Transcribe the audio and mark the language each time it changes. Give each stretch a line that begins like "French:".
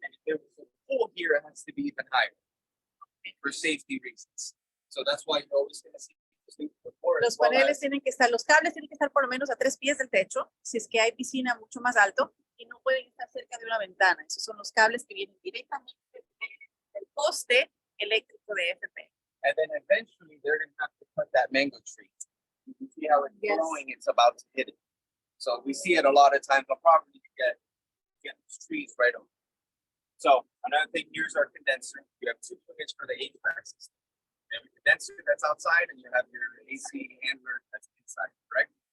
English: And if there's a hole here, it has to be even higher for safety reasons. So that's why you're always gonna see those things before.
Spanish: Los paneles tienen que estar, los cables tienen que estar por lo menos a 3 pies del techo, si es que hay piscina mucho más alto, y no pueden estar cerca de una ventana. Esos son los cables que vienen directamente del poste eléctrico de FP.
English: And then eventually they're gonna have to cut that mango tree. You can see how it's Yes. growing, it's about to hit it. So we see it a lot of times on property, you get these trees right on. So another thing, here's our condenser. You have 2 units for the HVAC system. You have a condenser that's outside and you have your AC handler that's inside, correct?